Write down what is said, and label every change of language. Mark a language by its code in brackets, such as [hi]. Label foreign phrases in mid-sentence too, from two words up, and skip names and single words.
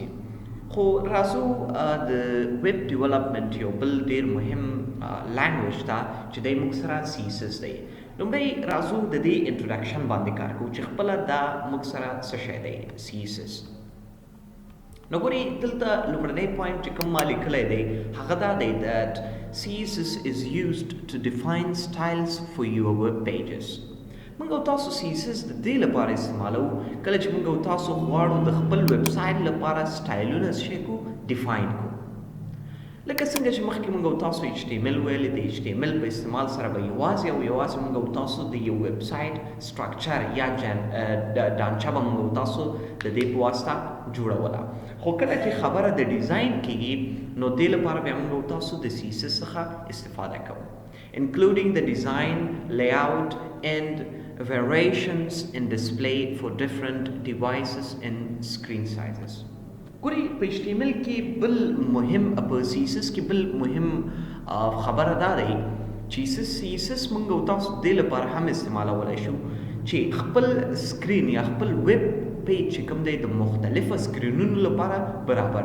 [ps] خو راځو د ویب ډیولپمنټ یو بل ډېر مهم لینګویج ته چې دی موږ سره سیسس دی. لومړی راځو د دې انټروډکشن باندې کار کوو چې خپله دا موږ سره څه شی دی سیسس. نو ګورئ دلته لومړنی پوینټ چې کوم ما لیکلی دی هغه دا دی [en] that CSS is used to define styles for your web pages. [ps] موږ او تاسو CSS د دې لپاره استعمالو کله چې موږ او تاسو غواړو د خپل ویب سایټ لپاره سټایلونه څه کو ډیفاین کو. لکه څنګه چې مخکې موږ او تاسو ایچ ټي ایم ایل ویلې د ایچ ټي ایم ایل په استعمال سره به یوازې او یوازې موږ او تاسو د یو ویب سایټ سټرکچر یا ډانچه به موږ او تاسو د دې په واسطه جوړوله. خو کله چې خبره د ډیزاین کېږي نو دې لپاره بیا موږ او تاسو د CSS څخه استفاده کوو [en] including the design, layout and variations in display for different devices and screen sizes. [ps] ګورئ په ایچ ټي ایم ایل کې بل مهم په CSS کې بل مهم خبره دا دی چې CSS موږ او تاسو دې لپاره هم استعمالولی شو چې خپل سکرین یا خپل ویب پیج چې کوم دی د مختلفو سکرینونو لپاره برابر.